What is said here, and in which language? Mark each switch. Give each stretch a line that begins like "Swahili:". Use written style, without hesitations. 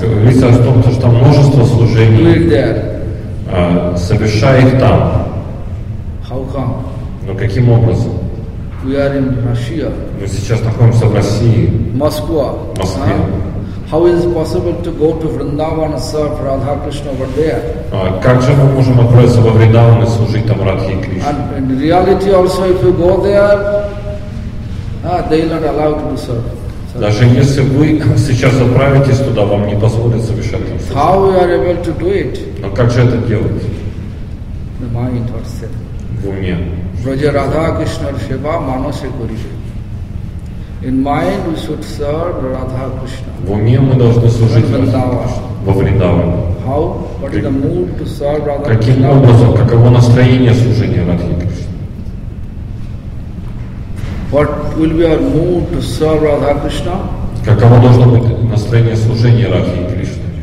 Russian: говорится о том, что там множество
English: Do
Russian: служений,
English: it there.
Russian: совершая их там.
English: How come?
Russian: Но каким образом?
English: We are in Russia,
Russian: Мы сейчас находимся в России,
English: Moscow.
Russian: в Москве.
English: How is it possible to go to Vrindavan and serve Radha Krishna over there?
Russian: Как же мы можем отправиться во Вриндаван и служить там Радхе и Кришне?
English: And in reality also, if you go there, they will not allow you to serve.
Russian: Даже если вы сейчас отправитесь туда, вам не позволят совершать там служение.
English: How we are able to do it?
Russian: Но как же это делать?
English: The mind was said.
Russian: В уме.
Bangla: Braja Radha Krishna Shiva Manase Koribe.
English: In mind we should serve Radha Krishna.
Russian: В уме мы должны служить Вриндаван. во Вриндаване.
English: How? What is the mood to serve Radha
Russian: Каким
English: Krishna?
Russian: образом, каково настроение служения Радхи и Кришне?
English: What will be our mood to serve Radha Krishna?
Russian: Каково должно быть настроение служения Радхи и Кришне?